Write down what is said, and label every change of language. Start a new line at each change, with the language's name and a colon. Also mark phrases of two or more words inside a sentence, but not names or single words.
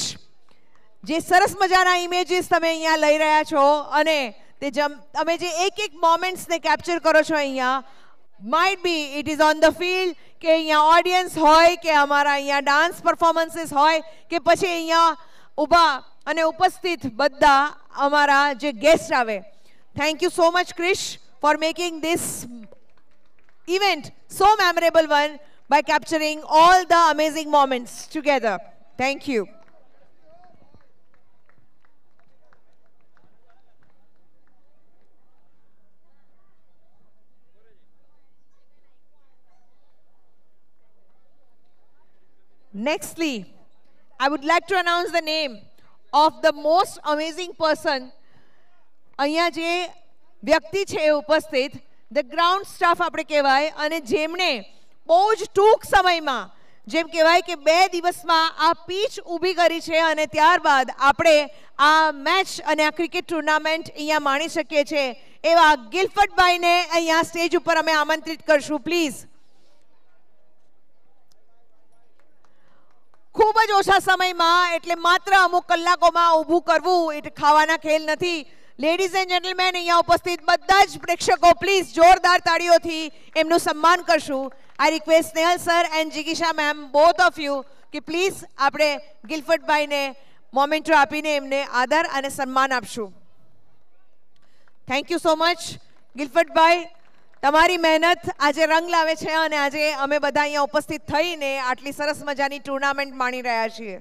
Gujarati: જે સરસ મજાના ઇમેજીસ તમે અહીંયા લઈ રહ્યા છો અને તમે જે એક મોમેન્ટ્સને કેપ્ચર કરો છો અહીંયા,
English: might be it is on the field,
Gujarati: કે અહીંયા ઓડિયન્સ હોય, કે અમારા અહીંયા
English: dance performances
Gujarati: હોય, કે પછી અહીંયા ઊભા અને ઉપસ્થિત બધા અમારા જે ગેસ્ટ આવે.
English: Thank you so much Krish for making this event so memorable one by capturing all the amazing moments together. Thank you. Nextly, I would like to announce the name of the most amazing person.
Gujarati: અહીંયા જે વ્યક્તિ છે ઉપસ્થિત,
English: the ground staff
Gujarati: આપણે કહેવાય, અને જેમણે બહુ જ ટૂંક સમયમાં, જેમ કહેવાય કે 2 દિવસમાં આ પીચ ઊભી કરી છે અને ત્યારબાદ આપણે આ મેચ અને આ ક્રિકેટ ટુર્નામેન્ટ અહીંયા માણી શકીએ છીએ એવા ગિલફર્ટભાઈને અહીંયા સ્ટેજ ઉપર અમે આમંત્રિત કરશું પ્લીઝ. ખૂબ જ ઓછા સમયમાં, એટલે માત્ર અમુક કલાકોમાં ઊભું કરવું એટલે ખાવાના ખેલ નથી.
English: ladies and gentlemen,
Gujarati: અહીંયા ઉપસ્થિત બધા જ પ્રેક્ષકો પ્લીઝ જોરદાર તાળીઓથી એમનું સન્માન કરશું.
English: I request Snehal sir and Jigisha ma'am, both of you,
Gujarati: કે પ્લીઝ આપણે ગિલફર્ટભાઈને મોમેન્ટો આપીને એમને આદર અને સન્માન આપશું.
English: Thank you so much ગિલફર્ટભાઈ.
Gujarati: તમારી મહેનત આજે રંગ લાવે છે અને આજે અમે બધા અહીંયા ઉપસ્થિત થઈને આટલી સરસ મજાની ટુર્નામેન્ટ માણી રહ્યા છીએ.